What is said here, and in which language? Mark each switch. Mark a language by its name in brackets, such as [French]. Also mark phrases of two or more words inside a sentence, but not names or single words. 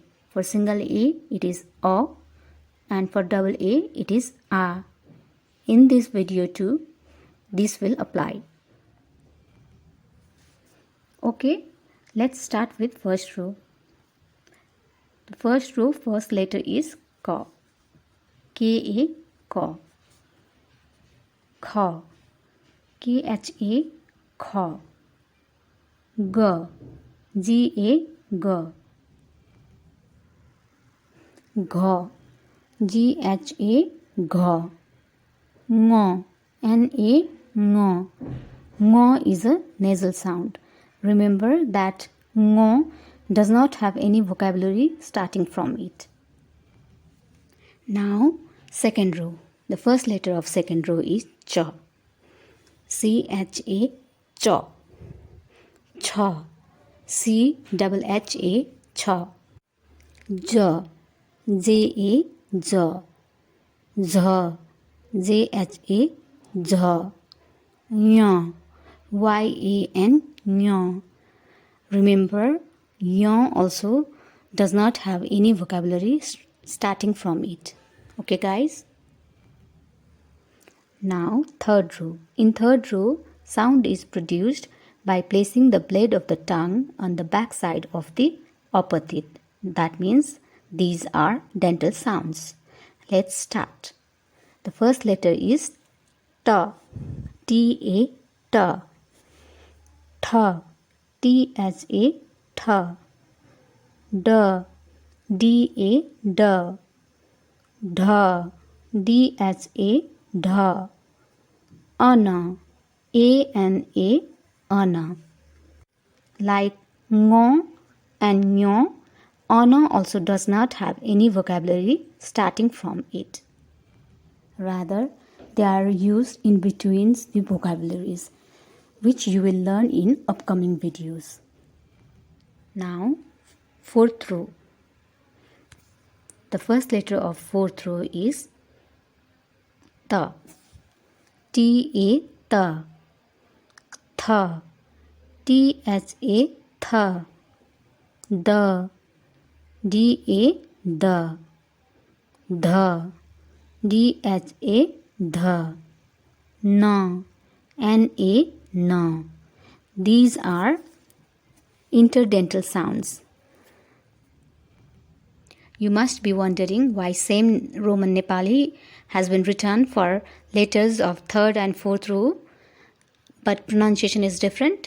[English] For single A, it is O, and for double A, it is A. In this video too, this will apply. Okay, let's start with first row. The first row, first letter is K. K-A, K. Kha. K-H-A, Kha. G. G-A, G. Gha. G-H-A, Gha. Ng. N-A, Ng. Ng is a nasal sound. Remember that Ng does not have any vocabulary starting from it. Now, second row. The first letter of second row is Chha. C-H-A, Chha. Chha. C-H-H-A, Chha. J. J-A, J. Jha. J-H-A, Jha. Yan. Y-A-N, Yan. Remember, Yan also does not have any vocabulary starting from it. Okay guys? Now third row. In third row, sound is produced by placing the blade of the tongue on the back side of the upper teeth. That means these are dental sounds. Let's start. The first letter is Ta. T-A, Ta. Tha. T-H-A, Tha. Da. D-A, Da. Dha. D-H-A, Dha. Ana. A-N-A, Ana. Like Ngo and Nyo, Ana also does not have any vocabulary starting from it. Rather, they are used in between the vocabularies, which you will learn in upcoming videos. Now, fourth row. The first letter of fourth row is Ta. T-A, Ta. Tha. T-H-A, Tha. Da. D-A, Da. Dha. D-H-A, Dha. Na. N-A, Na. These are interdental sounds. You must be wondering why same Roman Nepali has been written for letters of third and fourth row, but pronunciation is different.